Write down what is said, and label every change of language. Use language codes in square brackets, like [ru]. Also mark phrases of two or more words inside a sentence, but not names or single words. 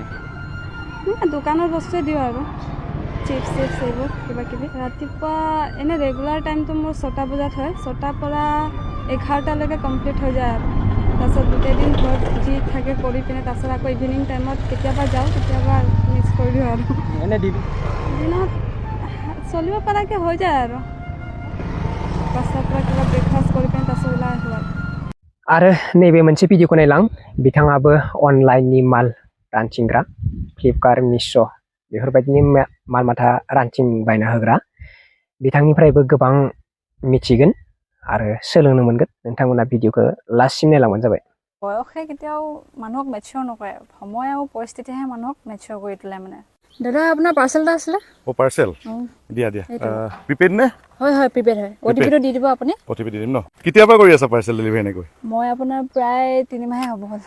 [as] দোকানৰ বস্তুৱে দিওঁ আৰু চিপছ এইবোৰ কিবাকিবি ৰাতিপুৱা এনে [en] regular timeto [as] মোৰ 6টা বজাত হয় 6টাৰ পৰা 11টালৈকে কমপ্লিট হৈ যায় আৰু তাৰপিছত গোটেই দিন ঘৰত যি থাকে কৰি পিনে তাৰপিছত আকৌ [en] evening timeot [as] কেতিয়াবা যাওঁ কেতিয়াবা মিক্স কৰি দিওঁ আৰু এনে দিনত চলিব পৰাকৈ হৈ যায় আৰু পাছৰ পৰা কিবা ব্ৰেকফাষ্ট কৰি পিনে তাৰপিছত ওলাই আহোঁ [brx] आरो नैबे मोनसे भिडिअखौ नायलां बिथाङाबो अनलाइननि माल रानथिंग्रा फ्लिपकार्ट मिश' बेफोरबायदिनि माल माथा रानथिं बायना होग्रा बिथांनिफ्रायबो गोबां मिथिगोन आरो सोलोंनो मोनगोन नोंथांमोना भिडिअखौ लास्टसिम नायलांबानो जाबाय [as] বয়সে কেতিয়াও মানুহক মেচিয়ৰ নকৰে সময় আৰু পৰিস্থিতিহে মানুহক মেচিয়ৰ কৰি তোলে মানে দাদা আপোনাৰ পাৰ্চেল এটা আছিলে ও পাৰ্চেল দিয়া প্ৰিপেড নে হয় প্ৰিপেড হয় অটিপিটো দি দিব আপুনি অটিপি দি দিম ন কেতিয়াবা কৰি আছা [en] parcel delivery [as] এনেকৈ মই আপোনাৰ প্ৰায় 3 মাহে হ'ব হ'ল